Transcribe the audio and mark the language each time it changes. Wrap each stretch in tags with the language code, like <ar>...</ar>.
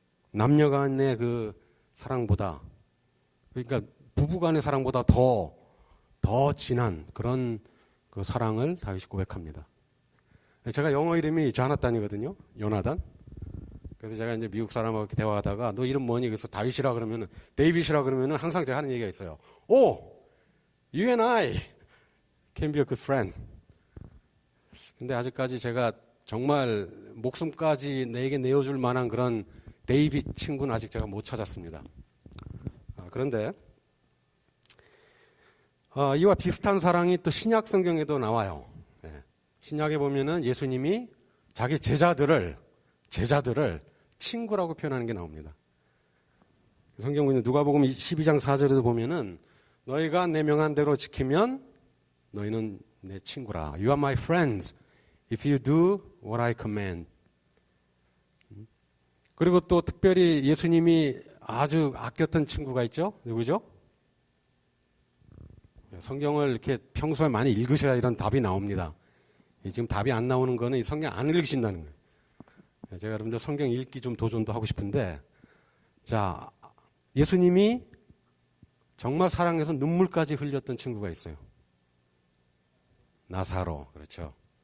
<ko>남녀 간의 그 사랑보다, 그러니까 부부 간의 사랑보다 더 진한 그런 그 사랑을 다윗이 고백합니다. 제가 영어 이름이 조나단이거든요. 요나단. 그래서 제가 이제 미국 사람하고 이렇게 대화하다가 너 이름 뭐니? 그래서 다윗이라 그러면은, 데이빗이라 그러면은 항상 제가 하는 얘기가 있어요.</ko> <en>You and I can be a good friend.</en> <ko>근데 아직까지 제가 정말 목숨까지 내게 내어줄 만한 그런 데이빗 친구는 아직 제가 못 찾았습니다. 그런데 이와 비슷한 사랑이 또 신약 성경에도 나와요. 신약에 보면은 예수님이 자기 제자들을 친구라고 표현하는 게 나옵니다. 성경 보면 누가복음 12장 4절에도 보면은 너희가 내 명한 대로 지키면 너희는 내 친구라.</ko> <en>You are my friends if you do what I command.</en> <ko>그리고 또 특별히 예수님이 아주 아꼈던 친구가 있죠. 누구죠? 성경을 이렇게 평소에 많이 읽으셔야 이런 답이 나옵니다. 지금 답이 안 나오는 거는 이 성경 안 읽으신다는 거예요. 제가 여러분들 성경 읽기 좀 도전도 하고 싶은데, 자, 예수님이 정말 사랑해서 눈물까지 흘렸던 친구가 있어요. 나사로. 그렇죠.</ko>